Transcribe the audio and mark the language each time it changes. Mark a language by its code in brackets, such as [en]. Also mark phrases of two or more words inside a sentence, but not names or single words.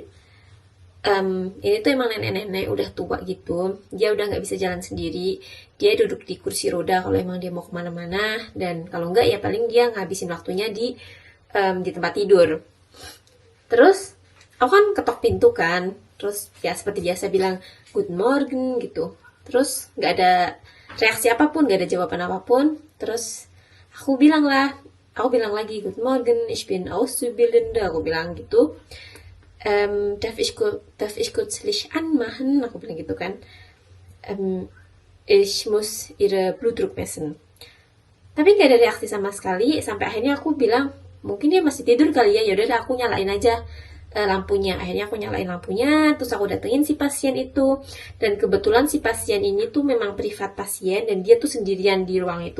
[id] Ini tuh emang nenek-nenek udah tua gitu, dia udah nggak bisa jalan sendiri, dia duduk di kursi roda kalau emang dia mau kemana-mana, dan kalau nggak ya paling dia ngabisin waktunya di tempat tidur. Terus aku kan ketok pintu kan, terus ya seperti biasa bilang [en] good morning [id] gitu, terus nggak ada reaksi apapun, nggak ada jawaban apapun. Terus aku bilang lagi [en] good morning, [de] ich bin Auszubildende, [id] aku bilang gitu. [de] Darf ich kurz Licht anmachen? [id] Aku bilang gitu kan. [de] Ich muss ihre Blutdruck messen. [id] Tapi gak ada reaksi sama sekali, sampai akhirnya aku bilang, mungkin dia masih tidur kali ya, yaudah aku nyalain aja lampunya. Akhirnya aku nyalain lampunya, terus aku datengin si pasien itu. Dan kebetulan si pasien ini tuh memang privat pasien dan dia tuh sendirian di ruang itu.